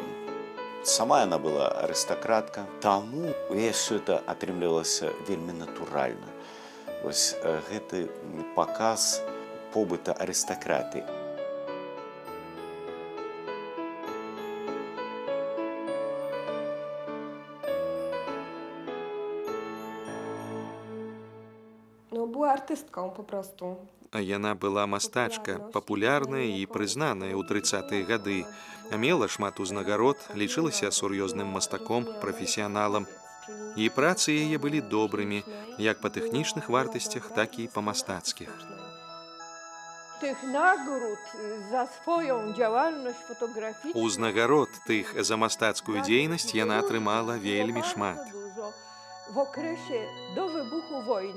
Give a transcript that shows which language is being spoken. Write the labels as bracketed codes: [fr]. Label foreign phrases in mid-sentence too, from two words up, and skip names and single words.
[be] Сама яна была арыстакратка, таму у яе ўсё это атрымлівалася вельмі натуральна. Вось гэты паказ побыта арыстакраты. [pl] No, była artystką po prostu. [be] А яна была мастачка, папулярная і прызнаная ў 30-е гады. Мела шмат узнагарод, лічылася сур'ёзным мастаком, прафесіяналам. І працы яе былі добрымі, як па тэхнічных вартасцях, так і па мастацкіх. [pl] Tych nagród za swoją działalność fotograficzną [be] Узнагарод тых за мастацкую дзейнасць яна атрымала вельмі шмат. [pl] w okresie do wybuchu wojny.